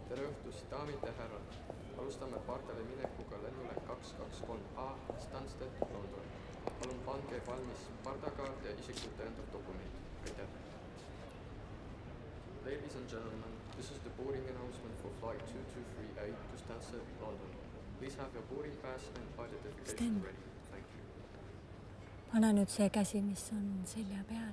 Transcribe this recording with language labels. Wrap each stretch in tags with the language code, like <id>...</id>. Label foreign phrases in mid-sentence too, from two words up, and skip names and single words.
<et>õhtust, daamid ja härrad. Alustame pardale minekuga lennule 223A Stansted, London. Palun pange valmis pardakaart ja isikut tõendav dokument. Aitäh.</et> <en>Ladies and gentlemen, this is the boarding announcement for flight 2238 to Stansted, London. Please have your boarding pass and identification ready. Thank you.</en> <et>pane nüüd see käsi, mis on selja peal.</et>